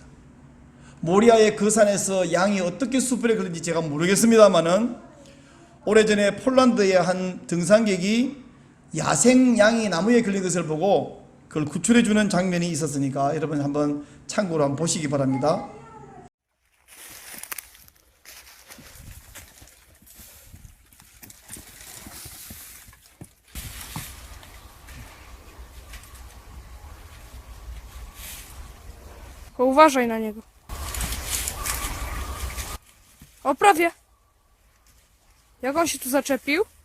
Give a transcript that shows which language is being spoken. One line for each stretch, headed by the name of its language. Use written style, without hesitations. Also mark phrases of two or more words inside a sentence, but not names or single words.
Korean: 모리아의 그 산에서 양이 어떻게 숯불에 걸린지 제가 모르겠습니다만은 오래전에 폴란드의 한 등산객이 야생 양이 나무에 걸린 것을 보고 그걸 구출해 주는 장면이 있었으니까 여러분 한번 참고로 한번 보시기 바랍니다.
Polish: Uważaj na niego. O, prawie. Jak on się tu zaczepił?